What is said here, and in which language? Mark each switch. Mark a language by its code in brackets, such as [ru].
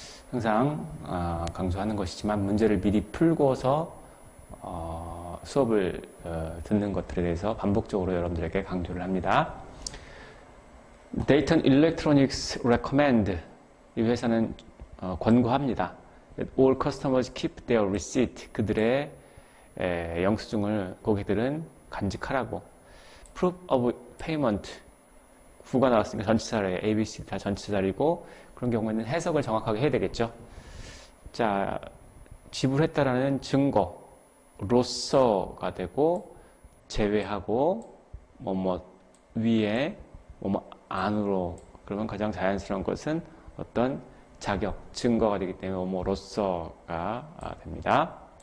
[ko] 항상 강조하는 것이지만 문제를 미리 풀고서 수업을 듣는 것들에 대해서 반복적으로 여러분들에게 강조를 합니다. Dayton Electronics recommend, 이 회사는 권고합니다. [en] That all customers keep their receipt, [ko] 그들의 영수증을 고객들은 간직하라고. [en] Proof of payment, [ko] 구가 나왔으니까 전치사래, A, B, C 다 전치사리고, 그런 경우에는 해석을 정확하게 해야 되겠죠. 자, 지불했다라는 증거로서가 되고, 제외하고, 뭐뭐 위에, 뭐뭐 안으로, 그러면 가장 자연스러운 것은 어떤 자격, 증거가 되기 때문에 뭐로서가 됩니다.